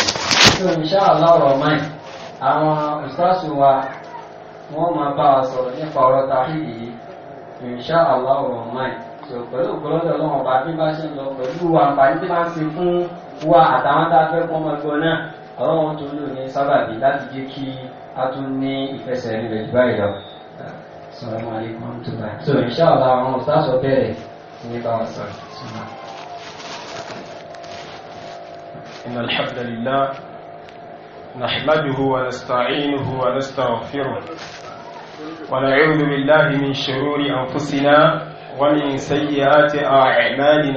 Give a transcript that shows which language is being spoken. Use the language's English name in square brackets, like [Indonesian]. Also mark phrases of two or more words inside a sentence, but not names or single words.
[Yoruba] tí o [Arabic] إن شاء الله [Yoruba] ọ̀rọ̀ máì àwọn ìsásùn wa wọ́n máa bá wa sọ̀rọ̀ nípa ọ̀rọ̀ tawhid yìí [Arabic] إن شاء الله [Yoruba] ọ̀rọ̀ máì tó pẹ̀lú ògbólọ́dọ̀ ọlọ́run ọba bí bá ṣe ń lọ pẹ̀lú àǹfààní tí máa ń ṣe fún wa àtàwọn tá a fẹ́ kọ́ ọmọ ẹgbẹ́ náà ọlọ́run tó lò ní sábàbí láti jẹ́ kí a tún ní ìfẹsẹ̀rinlẹ̀ jù báyìí lọ. [Arabic] السلام عليكم ورحمة الله. [Yoruba] So inshallah àwọn ustaz ó bẹ̀rẹ̀ ní bá wa sọ̀rọ̀. [Arabic] إن الحمد لله نحمده ونستعينه ونستغفره ونعوذ بالله من شرور أنفسنا ومن سيئات أعمالنا.